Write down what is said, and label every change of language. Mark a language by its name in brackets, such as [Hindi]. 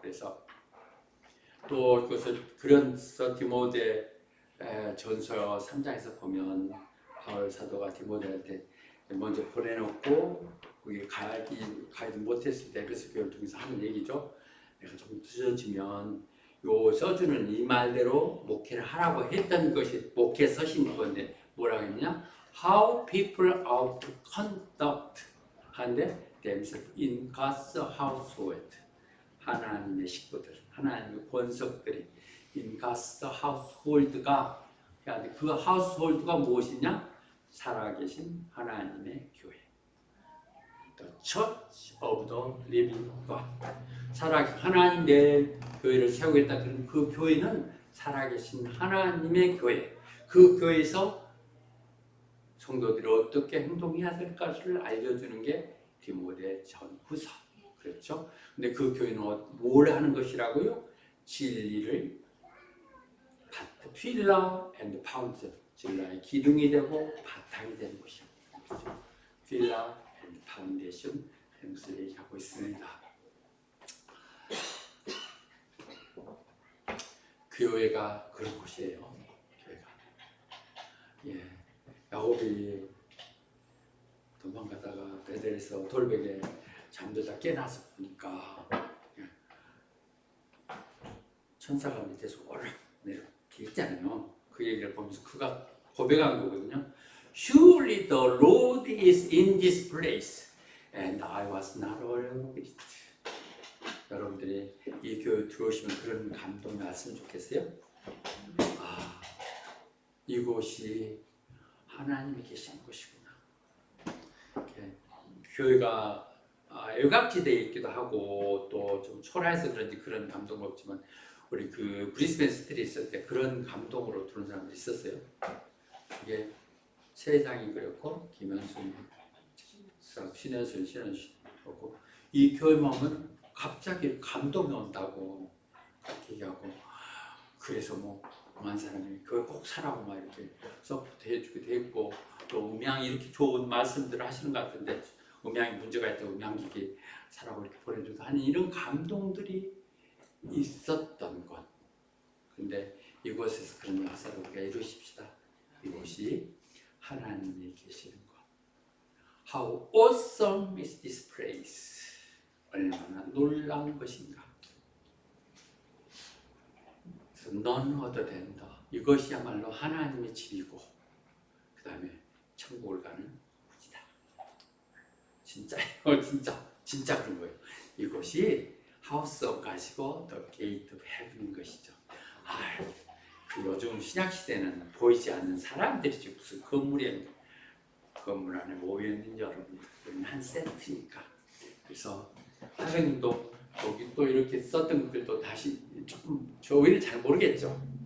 [Korean] 그래서 또 그래서 디모데 전서 3장에서 보면 바울 사도가 디모데한테 먼저 보내놓고 거기 가지 못했을 때 그래서 교회를 통해서 하는 얘기죠. 내가 조금 늦어지면 요 써주는 이 말대로 목회를 하라고 했던 것이 목회 서신 건데 뭐라고 했냐? [English] How people ought to conduct [Korean] 하는데 [English] themselves in God's household [Korean] 하나님의 식구들, 하나님의 권속들이 [English] in God's household가 그 household가 무엇이냐? [Korean] 살아계신 하나님의 교회 [English] The Church of the Living God [Korean] 하나님 내 교회를 세우겠다. 그럼 그 교회는 살아계신 하나님의 교회. 그 교회에서 성도들이 어떻게 행동해야 될 것을 알려주는 게 디모데 전후서. 그렇죠? 근데 그 교회는 뭘 하는 것이라고요? 진리를 필라 앤드 파운드 진리의 기둥이 되고 바탕이 되는 것입니다. 필라 앤드 파운데이션 하는 것을 얘기하고 있습니다. 교회가 그런 곳이에요. 교회가. 야곱이 도망가다가 베델에서 돌베개 잠들다 깨나서 보니까 천사가 밑에서 오르락 내리락 있잖아요. 그 얘기를 보면서 그가 고백한 거거든요. [English] Surely the Lord is in this place, and I was not aware of it. [Korean] 여러분들이 이 교회 들어오시면 그런 감동이 왔으면 좋겠어요. 이곳이 하나님이 계신 곳이구나. 교회가 외곽지대에 있기도 하고 또 좀 초라해서 그런지 그런 감동은 없지만 우리 그 브리스벤 스트리트 있을 때 그런 감동으로 들어온 사람들이 있었어요. 그게 세상이 그랬고 김현순, 신현순 그렇고 이 교회만 오면 갑자기 감동이 온다고 그렇게 얘기하고 그래서 뭐 많은 사람이 교회 꼭 사라고 막 이렇게 서포트 해주기도 했고 또 음향이 이렇게 좋은 말씀들을 하시는 것 같은데 음향이 문제가 있다고 음향기기 사라고 이렇게 보내주고 하는 이런 감동들이 있었던 것. 근데 이곳에서 그런 역사를 우리가 이루십시다. 이곳이 하나님이 계시는 것. [English] How awesome is this place. [Korean] 얼마나 놀라운 것인가. 그래서 [English] none other than the. [Korean] 이것이야말로 하나님의 집이고 그 다음에 천국을 가는 문이다. 진짜예요. 진짜 그런 거예요. 이것이 [English] House of God [Korean] 이고 [English] The Gate of Heaven [Korean] 인 것이죠. 그 요즘 신약시대는 보이지 않는 사람들이지 무슨 건물 안에 모여있는 여러분들은 한 세트니까. 그래서 선생님도 여기 또 이렇게 썼던 글도 다시 조금 저희는 잘 모르겠죠.